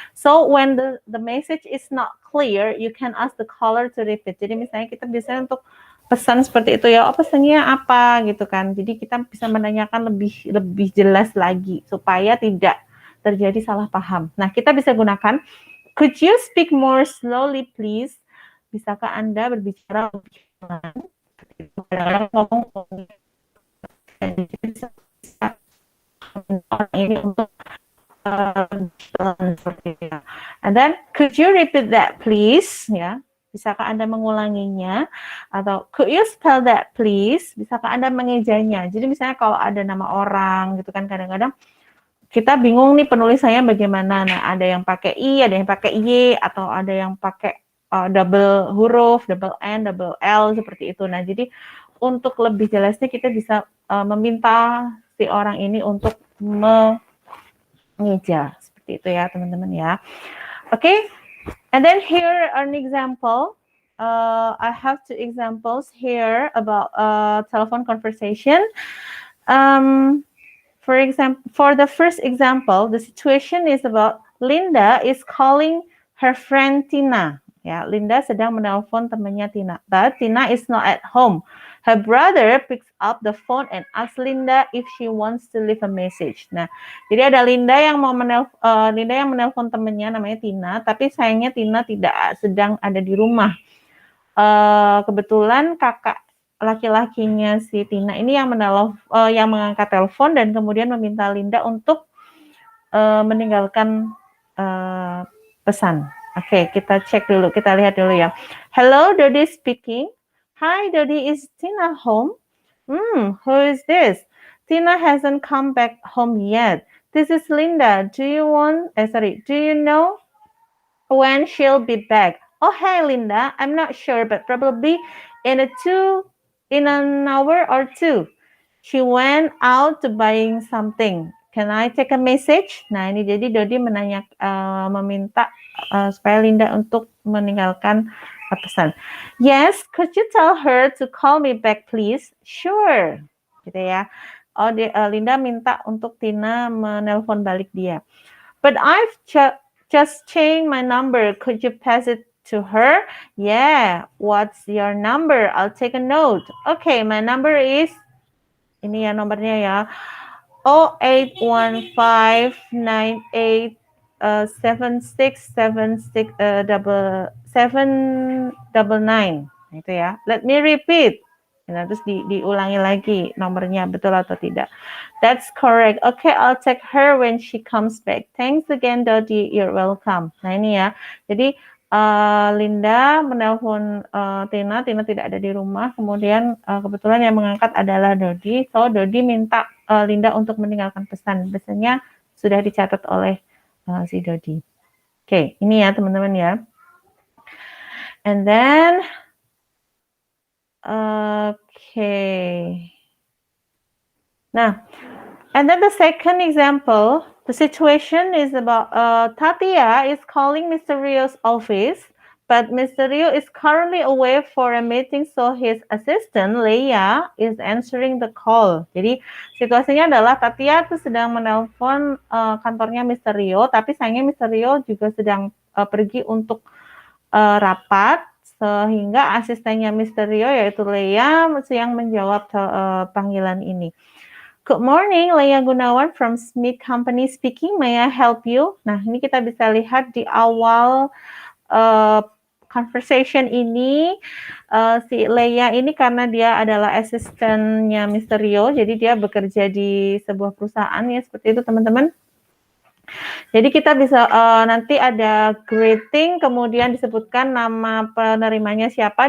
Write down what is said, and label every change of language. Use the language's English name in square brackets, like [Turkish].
[English] So when the message is not clear, you can ask the caller to repeat. [Indonesian] Jadi misalnya kita biasanya untuk pesan seperti itu ya, pesannya apa gitu kan. Jadi kita bisa menanyakan lebih jelas lagi supaya tidak terjadi salah paham. Nah, kita bisa gunakan, [English] could you speak more slowly please? [Indonesian] Bisakah Anda berbicara lebih pelan? Kadang-kadang ngomong orang ini untuk [English] and then could you repeat that please, [Indonesian] ya, bisakah Anda mengulanginya, atau [English] could you spell that please, [Indonesian] bisakah Anda mengejanya. Jadi misalnya kalau ada nama orang gitu kan, kadang-kadang kita bingung nih penulisannya bagaimana. Nah, ada yang pakai I, ada yang pakai Y, atau ada yang pakai double huruf, double N, double L, seperti itu. Nah, jadi untuk lebih jelasnya kita bisa meminta si orang ini untuk mengeja, seperti itu ya teman-teman ya. [English] Okay, and then here an example. I have two examples here about telephone conversation. For example, for the first example, the situation is about Linda is calling her friend Tina. [Indonesian] Ya, Linda sedang menelpon temannya Tina, [English] but Tina is not at home. Her brother picks up the phone and asks Linda if she wants to leave a message. [Indonesian] Nah, jadi ada Linda yang menelpon temannya namanya Tina, tapi sayangnya Tina tidak sedang ada di rumah. Kebetulan kakak laki-lakinya si Tina ini yang mengangkat telepon dan kemudian meminta Linda untuk meninggalkan pesan. Oke, kita cek dulu, kita lihat dulu ya. [English] Hello, Dodi speaking. Hi, Dodi, is Tina home? Who is this? Tina hasn't come back home yet. This is Linda. Do you know when she'll be back? Oh, hey, Linda. I'm not sure, but probably in an hour or two. She went out to buying something. Can I take a message? [Indonesian] Nah, ini jadi Dodi meminta supaya Linda untuk meninggalkan pesan. [English] Yes, could you tell her to call me back, please? Sure. [Indonesian] Gitu ya. Linda minta untuk Tina menelpon balik dia. [English] But I've just changed my number. Could you pass it to her? Yeah. What's your number? I'll take a note. Okay, my number is, [Indonesian] ini ya nomornya ya, [English] 08159876799. [Indonesian] Itu ya. [English] Let me repeat. [Indonesian] Nah, terus diulangi lagi nomornya betul atau tidak. [English] That's correct. Okay, I'll take her when she comes back. Thanks again, Dodi. You're welcome. [Indonesian] Nah, ini ya. Jadi Linda menelpon Tina tidak ada di rumah. Kemudian kebetulan yang mengangkat adalah Dodi. So Dodi minta Linda untuk meninggalkan pesan. Pesannya sudah dicatat oleh si Dodi. Oke, ini ya teman-teman ya. [English] And then okay. Nah, and then the second example, the situation is about Tatia is calling Mr. Rio's office, but Mr. Rio is currently away for a meeting, so his assistant Leia is answering the call. [Indonesian] Jadi situasinya adalah Tatia tuh sedang menelpon kantornya Mr. Rio, tapi sayangnya Mr. Rio juga sedang pergi untuk rapat, sehingga asistennya Mr. Rio yaitu Leia yang menjawab panggilan ini. [English] Good morning, Leia Gunawan from Smith Company speaking. May I help you? [Indonesian] Nah, ini kita bisa lihat di awal conversation ini, si Leia ini karena dia adalah asistennya Mr. Rio, jadi dia bekerja di sebuah perusahaan ya, seperti itu teman-teman. Jadi kita bisa nanti ada greeting, kemudian disebutkan nama penerimanya siapa.